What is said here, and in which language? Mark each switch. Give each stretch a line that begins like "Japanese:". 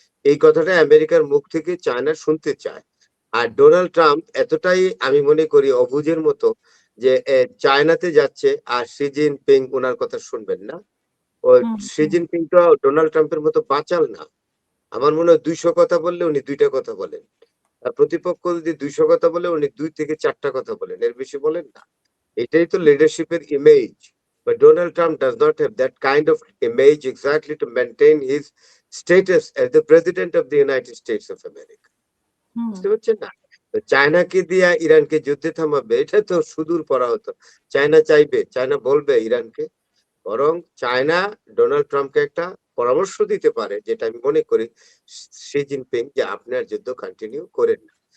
Bangla: এই কথাটা আমেরিকার মুখ থেকে চায়না শুনতে চায়। আর ডোনাল্ড ট্রাম্প এতটাই, আমি মনে করি, অবুঝের মতো যে চায়নাতে যাচ্ছে আর শি জিনপিং ওনার কথা শুনবেন না। ও হুম, শি হুম, জিনপিং তো ডোনাল্ড ট্রাম্পের মতো বাচাল না। আমার মনে হয় 200 কথা বললে উনি 2টা কথা বলেন। আর প্রতিপক্ষ যদি 200 কথা বলে উনি 2 থেকে 4টা কথা বলেন, এর বেশি বলেন না। এটাই তো লিডারশিপের image.
English: But Donald Trump does not have that kind of image exactly to maintain his status as the president of the United States of America. হুম,
Bangla: বুঝতে পারছেন না? তো চায়নাকে দিয়ে ইরানকে যুদ্ধে থামাবে, এটা তো সুদূর পড়া হতো। চায়না চাইবে, চায়না বলবে ইরানকে। বরং চায়না ডোনাল্ড ট্রাম্পকে একটা পরামর্শ দিতে পারে, যেটা আমি মনে করি শি জিনপিং, যে আপনি আর যুদ্ধ কন্টিনিউ করেন না।